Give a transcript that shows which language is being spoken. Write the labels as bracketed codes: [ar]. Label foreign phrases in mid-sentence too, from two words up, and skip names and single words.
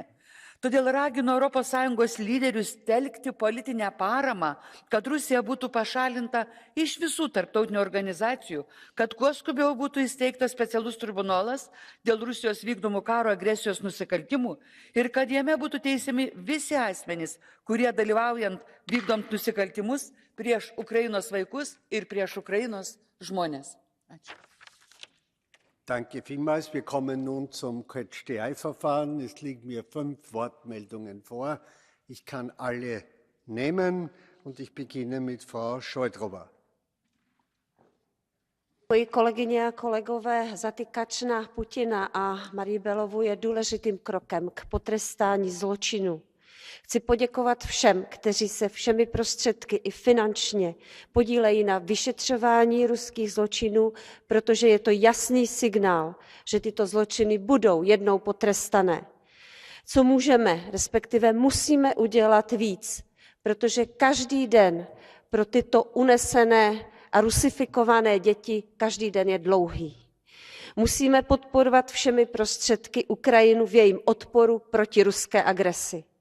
[lt] Todėl ragino ES lyderius telkti politinę paramą, kad Rusija būtų pašalinta iš visų tarptautinių organizacijų, kad kuo skubiau būtų įsteigtas specialus tribunolas dėl Rusijos vykdomų karo agresijos nusikaltimų ir kad jame būtų teisiami visi asmenys, kurie dalyvaujant vykdant nusikaltimus prieš Ukrainos vaikus ir prieš Ukrainos žmonės. Ačiū. [de] Danke vielmals. Wir kommen nun zum Catch-the-Eye-Verfahren. Es liegen mir 5 Wortmeldungen vor. Ich kann alle nehmen und ich beginne mit Frau Šojdrová. [cs] Kolegyně a kolegové, zatykač na Putina a Marii Belovu je důležitým krokem k potrestání zločinu. Chci poděkovat všem, kteří se všemi prostředky i finančně podílejí na vyšetřování ruských zločinů, protože je to jasný signál, že tyto zločiny budou jednou potrestané. Co můžeme, respektive musíme udělat víc, protože každý den pro tyto unesené a rusifikované děti každý den je dlouhý. Musíme podporovat všemi prostředky Ukrajinu v jejím odporu proti ruské agresi.